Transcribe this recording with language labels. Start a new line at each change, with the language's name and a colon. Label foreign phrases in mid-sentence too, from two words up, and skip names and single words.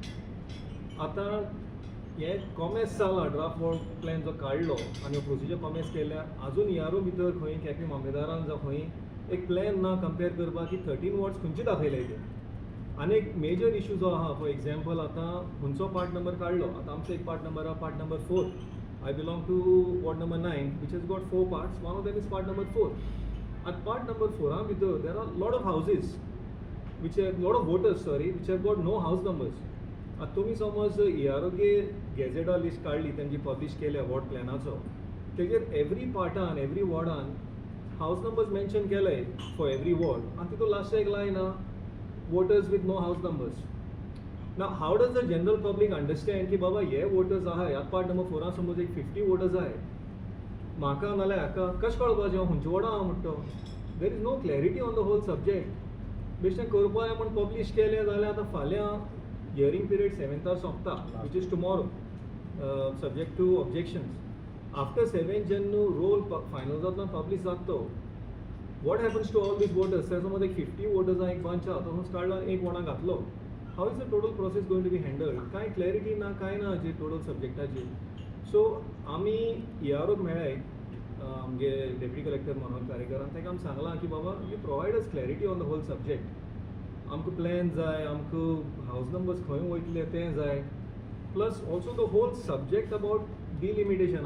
Konkani: आतां हे कॉमेस जाला
English: draft ward plan
Konkani: जो काडलो आनी प्रोसिजर कॉमेस केल्या. आजून ERO भितर खंय केपें मामलेदारान जावं खंय एक प्लॅन ना कंपेर करपाक की 13 वॉर्ड्स खंयचे दाखयले ते. आनी एक
English: major issue
Konkani: जो आहा
English: for example
Konkani: आतां खंयचो
English: part number
Konkani: काडलो. आतां आमचो एक
English: part number
Konkani: आहा
English: part number 4. I belong to ward number 9 which has got 4 parts. One of them is part number 4. At part number 4 there are a lot of houses which have lot of voters which have got no house numbers.
Konkani: आता तुमी समज ERO गॅझेटा लिस्ट काडली तांची पब्लीश केल्या वॉर्ड प्लॅनाचो तेजेर एवरी पार्टान एवरी वॉर्डान
English: house numbers mention
Konkani: केले
English: for every ward
Konkani: आनी तितून लास्ट एक लायन आहा
English: voters with no house numbers. Now, how does the general public understand
Konkani: की बाबा हे वोटर्स आहा ह्या
English: part number 4
Konkani: समज एक 50 वोटर्स आहाय म्हाका नाल्यार हाका कशें कळपाचें हांव खंयच्या वॉर्डान आहा म्हणटा.
English: there is no clarity on the whole subject.
Konkani: बेश्टें करपा जाय म्हण पब्लीश केलें जाल्यार आतां फाल्यां
English: hearing period 7th सोंपता which is tomorrow subject to objections. after 7th जेन्ना roll final जातलो पब्लीश जाता what happens to all these voters.
Konkani: समज एक 50 वोटर्स आहा एक बंच आहा तो काडलो एक वॉर्डान घातलो.
English: how is the total process going to be handled.
Konkani: कांय क्लॅरिटी ना कांय ना हाजेर टोटल सब्जेक्टाचेर. सो आमी EROक मेळ्ळे आमगे
English: deputy collector
Konkani: मनोहर कारेकरान ताका आमी सांगलां की बाबा
English: you provide us clarity on the whole subject.
Konkani: आमकां प्लॅन जाय आमकां
English: house numbers
Konkani: खंय वयतले तें जाय
English: plus also the whole subject about delimitation.